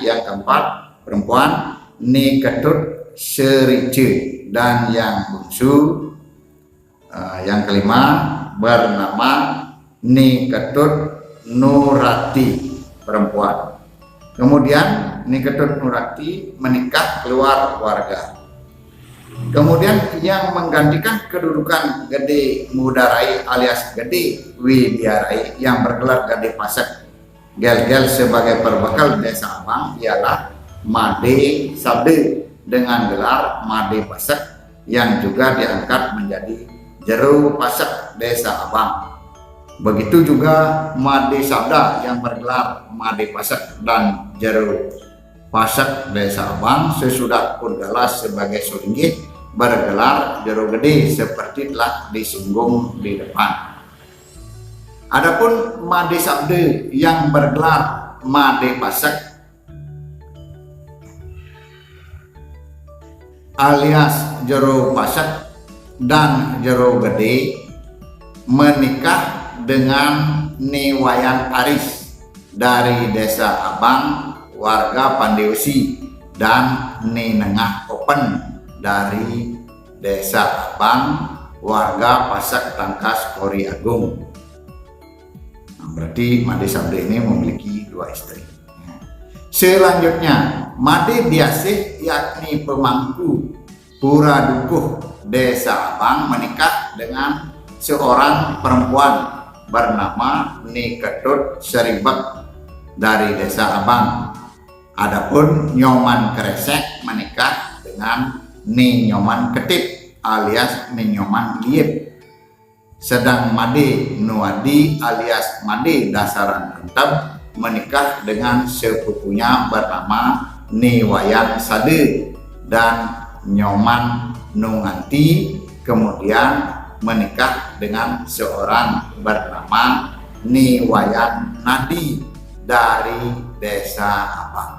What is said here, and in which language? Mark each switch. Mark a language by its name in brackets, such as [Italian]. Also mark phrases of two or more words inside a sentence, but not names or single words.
[Indonesian] Yang keempat perempuan Ni Ketut Serice, dan yang bungsu yang kelima bernama Ni Ketut Nurati, perempuan. Kemudian Ni Ketut Nurati menikah keluar warga. Kemudian yang menggantikan kedudukan Gede Mudarai alias Gede Widiarai yang bergelar Gede Pasak Gel-Gel sebagai perbekal Desa Abang ialah Made Sabde dengan gelar Made Pasak, yang juga diangkat menjadi Jero Pasak Desa Abang. Begitu juga Made Sabda yang bergelar Made Pasak dan Jero Pasak Desa Abang sesudah Purgalas sebagai Suringgih bergelar Jero Gede seperti telah disinggung di depan. Adapun Made Sabde yang bergelar Made Pasak alias Jero Pasak dan Jero Gede menikah dengan Niwayan Aris dari Desa Abang, warga Pandeusi, dan Ni Nengah Open dari Desa Abang, warga Pasak Tangkas Kori Agung. Nah, berarti Made Sabde ini memiliki 2 istri. Selanjutnya Made Diasih yakni pemangku Pura Dukuh Desa Abang menikah dengan seorang perempuan bernama Ni Ketut Seribek dari Desa Abang. Adapun Nyoman Kresek menikah dengan Ni Nyoman Ketip alias Ni Nyoman Liep. Sedang Made Nuadi alias Made Dasaran Rendep menikah dengan sepupunya bernama Ni Wayan Sade dan Nyoman Nunganti, kemudian menikah dengan seorang bernama Ni Wayan Nadi dari Desa Abang.